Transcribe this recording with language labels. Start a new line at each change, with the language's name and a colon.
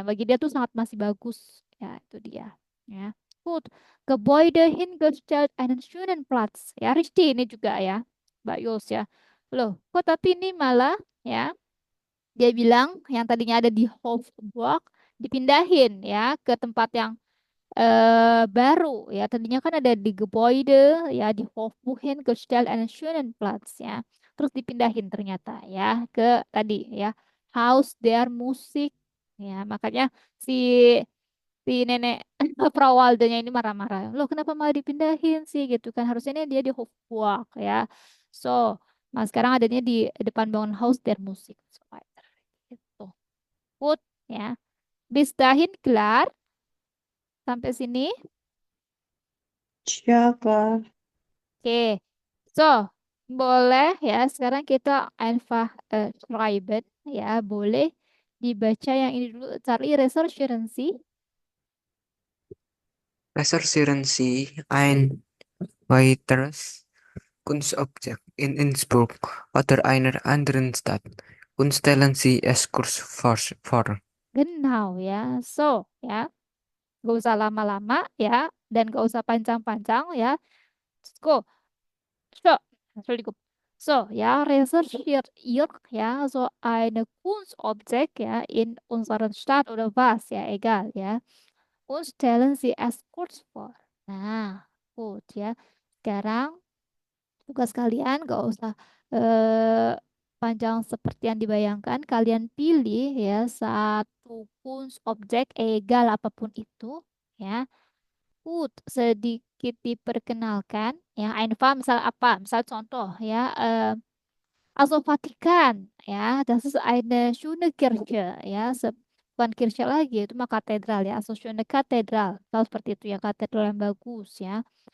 Indonesian: Bagi dia tuh sangat masih bagus ya, itu dia. Ya. Gut.
German: Gebäude hingestellt einen schönen Platz.
Indonesian: Ya, richtig ini juga ya, Mbak Yos ya. Loh, kok tapi ini malah ya, dia bilang yang tadinya ada di Hofburg dipindahin ya ke tempat yang baru ya. Tadinya kan ada di Gebäude ya, di Hofburg
German: hingestellt einen schönen Platz
Indonesian: ya. Terus dipindahin ternyata ya ke tadi ya, Haus der Musik ya. Makanya si nenek Prawaldanya ini marah-marah. Loh, kenapa malah dipindahin sih gitu kan? Harusnya ini dia di Hofburg ya. So, nah sekarang adanya di depan bangun Haus der Musik. So, gitu. Good ya.
German: Bis dahin klar.
Indonesian: Sampai sini. Siapa? Oke, so boleh ya. Sekarang kita
German: einfach schreiben
Indonesian: ya. Boleh dibaca yang ini dulu.
German: Charlie reserchieren Sie. Recherchieren Sie ein weiteres Kunstobjekt in Innsbruck oder einer anderen Stadt und stellen Sie es kurz vor.
Indonesian: Genau ya. So ya. Gak usah lama-lama ya. Dan gak usah panjang-panjang ya.
English: Let's go.
Indonesian: So, Entschuldigung.
German: So, ja, recherchiert ihr ja so eine Kunstobjekt ja in unserer Stadt oder was, ja, egal ya. Und stellen Sie es kurz vor.
Indonesian: Nah, gut ya. Sekarang tugas kalian gak usah eh, panjang seperti yang dibayangkan. Kalian pilih ya satu Kunstobjek egal apapun itu ya. Sedikit diperkenalkan ya einfach misal apa misal contoh ya also Vatikan ya
German: das ist eine schöne Kirche
Indonesian: ya bukan Kirche lagi itu mah katedral ya also schöne Katedral kalau seperti itu ya katedral yang bagus ya.